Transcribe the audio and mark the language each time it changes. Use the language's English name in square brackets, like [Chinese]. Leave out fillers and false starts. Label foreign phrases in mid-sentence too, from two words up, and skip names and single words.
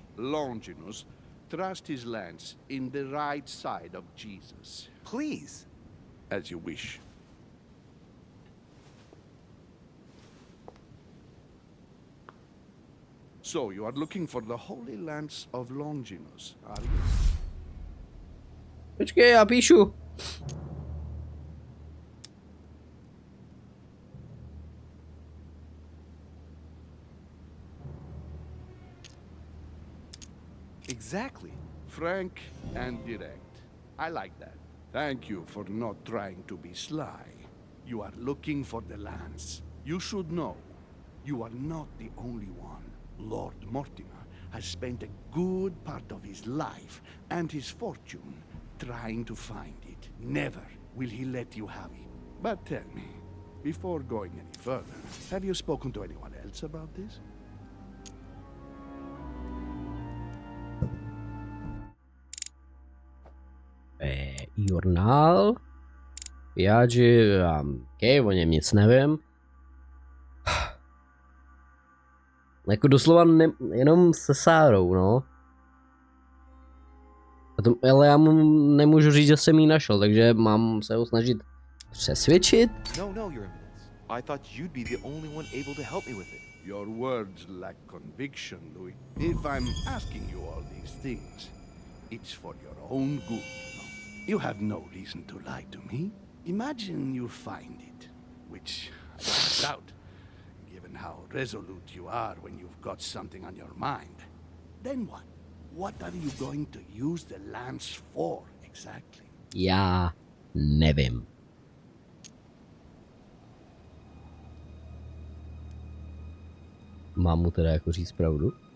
[English] Longinus thrust his lance in the right side of Jesus. Please. As you wish. So, you are looking for the Holy Lance of Longinus, are you? [Czech] Počkej, já píšu. [English] Exactly. Frank and direct. I like that. Thank you for not trying to be sly. You are looking for the lance. You should know, you are not the only one. Lord Mortimer has spent a good part of his life and his fortune trying to find it. Never will he let you have it. But tell me, before going any further, have you spoken to anyone else about this? [Czech] Jurnál. Piaggi, o něm nic nevím. Jako doslova jenom se Sárou, no. Ale já mu nemůžu říct, že jsem jí našel, takže mám se ho snažit přesvědčit. No, [English] Your Eminence. I thought you'd be the only one able to help me with it. Your words lack conviction, Louis. If I'm asking you all these things, it's for your own good, you know. You have no reason to lie to me. Imagine you find it, which I doubt, given how resolute you are when you've got something on your mind. Then what? What are you going to use the lance for, exactly? [Czech] Já nevím. Mám mu teda jako říct pravdu?